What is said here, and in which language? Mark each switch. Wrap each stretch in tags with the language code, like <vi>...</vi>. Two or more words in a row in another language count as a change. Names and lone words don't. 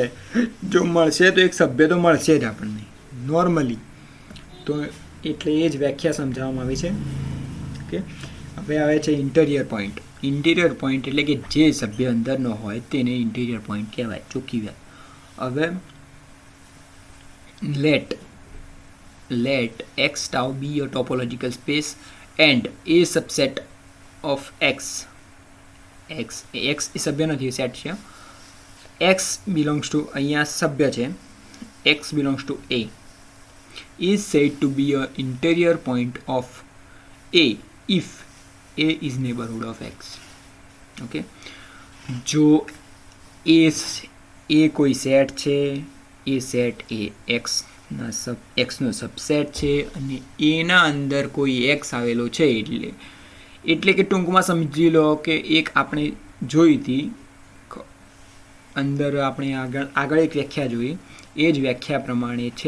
<gu>જો મળશે તો એક સભ્ય તો મળશે જ આપણને નોર્મલી. તો એટલે એ જ વ્યાખ્યા સમજાવવામાં આવી છે. ઓકે, હવે આવે છે</gu> <en>interior point. interior point</en> <gu>એટલે કે જે સભ્ય અંદર ન હોય તેને</gu> <en>interior point</en> <gu>કહેવાય, ચોખ્ખી વાત.</gu> <en>હવે let x tau be a topological space and a subset of x</en> <gu>એ સભ્ય નથી, સેટ છે.</gu> <en>x belongs to,</en> <gu>અહીંયા સભ્ય છે,</gu> <en>x belongs to a is said to be a interior point of a if a is neighborhood of x.</en> <gu>ઓકે, જો એ કોઈ સેટ છે, એ સેટ એ એક્સનો સબસેટ છે અને એના અંદર કોઈ એક્સ આવેલો છે, એટલે કે ટૂંકમાં સમજી લો કે એક આપણે જોઈ હતી અંદર, આપણે આગળ એક વ્યાખ્યા જોઈ, એ જ વ્યાખ્યા પ્રમાણે છે.</gu>